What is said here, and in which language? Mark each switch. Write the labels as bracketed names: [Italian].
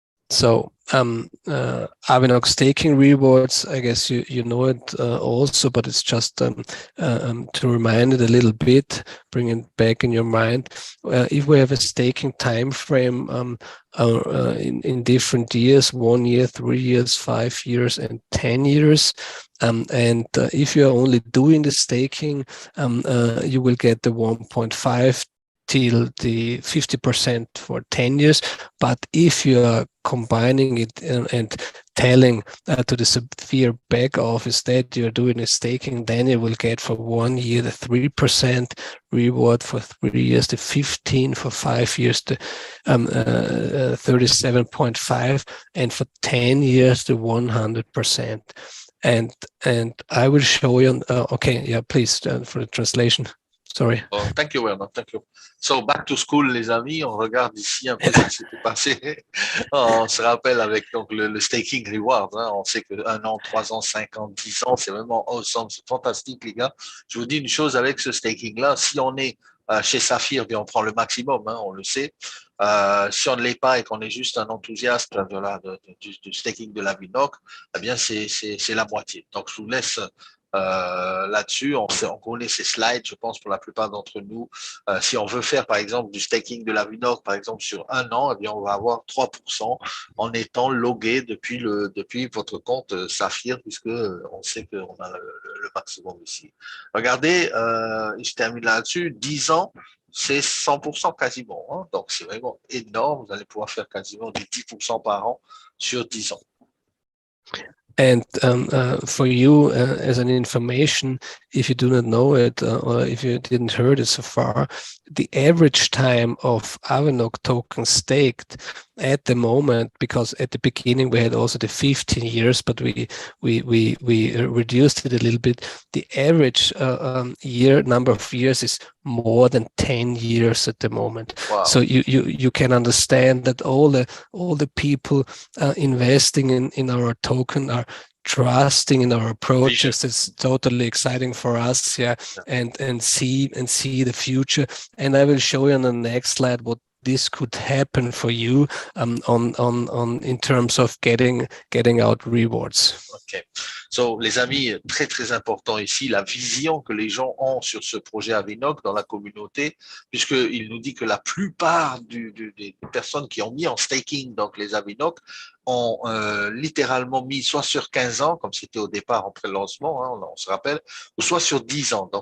[English] So Avinoc staking rewards, I guess you know it also, but it's just to remind it a little bit, bring it back in your mind. If we have a staking time frame in different years, 1 year, 3 years, 5 years, and 10 years, and if you are only doing the staking, you will get the 1.5 till the 50% for 10 years. But if you are combining it and telling to the severe back office that you're doing a staking, then you will get for 1 year the 3% reward, for 3 years the 15%, for 5 years the 37.5%, and for 10 years the 100%. And I will show you. Okay, yeah, please for the translation. Sorry. Oh, thank you, Gernot. Thank you. So, back to school, [French] les amis. On regarde ici un peu ce qui s'était passé. On se rappelle avec donc, le staking reward. Hein. On sait que 1 an, 3 ans, 5 ans, 10 ans, c'est vraiment awesome. C'est fantastique, les gars. Je vous dis une chose avec ce staking-là. Si on est chez Saphir, bien, on prend le maximum, hein, on le sait. Si on ne l'est pas et qu'on est juste un enthousiaste du staking de l'Avinoc, eh bien, c'est la moitié. Donc, je vous laisse là-dessus. On connaît ces slides, je pense, pour la plupart d'entre nous. Si on veut faire, par exemple, du staking de l'Avinoc, par exemple, sur un an, eh bien, on va avoir 3% en étant logué depuis votre compte Saphir, puisque on sait qu'on a le maximum ici. Regardez, je termine là-dessus, 10 ans, c'est 100% quasiment. Hein. Donc, c'est vraiment énorme. Vous allez pouvoir faire quasiment du 10% par an sur 10 ans. [English] And for you, as an information, if you do not know it or if you didn't heard it so far, the average time of Avinoc token staked at the moment, because at the beginning we had also the 15 years, but we reduced it a little bit. The average number of years is more than 10 years at the moment. Wow. So you can understand that all the people investing in our token are trusting in our approaches. It's totally exciting for us, and see the future. And I will show you on the next slide what this could happen for you in terms of getting out rewards. Okay. [French] So, les amis, très très important ici, la vision que les gens ont sur ce projet Avinoc dans la communauté, puisqu'il nous dit que la plupart des personnes qui ont mis en staking donc les Avinoc ont littéralement mis soit sur 15 ans, comme c'était au départ en pré-lancement, hein, on se rappelle, ou soit sur 10 ans.